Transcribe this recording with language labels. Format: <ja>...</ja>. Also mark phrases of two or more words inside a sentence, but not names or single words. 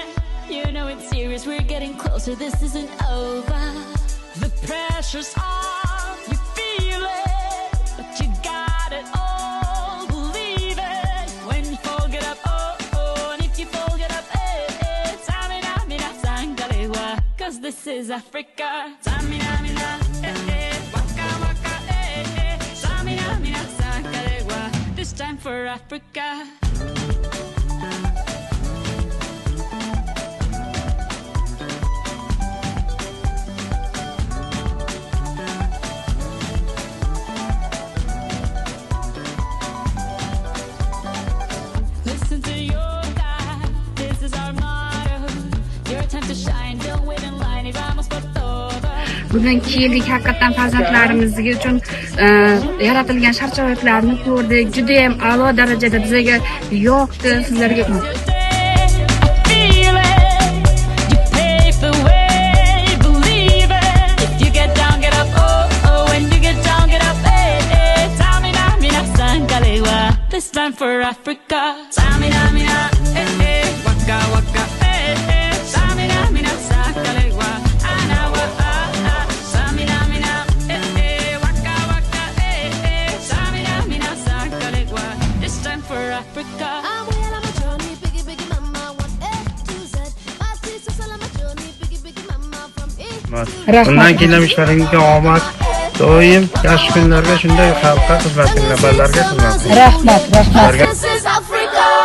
<en>You know it's serious, we're getting closer, this isn't over. The pressure's on, you feel it, but you got it all, believe it. When you fall, get up, oh, oh, and if you fall, get up, eh, eh. Tamina, mina, sangalewa, 'cause this is Africa. Tamina, mina, eh, eh, waka, waka, eh, eh. Tamina, mina, sangalewa, this time for Africa. Listen to your God, this is our motto. Your time to shine, don't wait in line,</en> <es>y vamos por todo.</es> <uz>Bugun keldik, haqiqatan farzandlarimiz uchun yaratilgan shart-sharoitlarni ko'rdik. Juda ham a'lo darajada bizga yoqdi. Sizlarga</uz> <en>Today, I feel it. You pave the way, believe it. If you get down, get up, oh, oh. When you get down, get up, eh, eh. Tamina, mina, sangalewa, this time for Africa. Tamina, mina, eh, eh. Waka, waka, eh, eh. Tamina, mina, sangalewa, anawa, ah, ah. Tamina, mina, eh, eh. Waka, waka, eh, eh. Tamina, mina, sangalewa, this time for Africa. I'm well on my journey, biggie, biggie mama, one A to Z. My sisters all on my journey, biggie, biggie mama, from A</en> <uz>Bundan keyin ishlaringizga omad, doim yaxshi kunlarga, shunday xalqqa xizmat qilinglar, bolalarga xizmat qiling. rahmat, rahmat.</uz> <en>This is Africa.</en>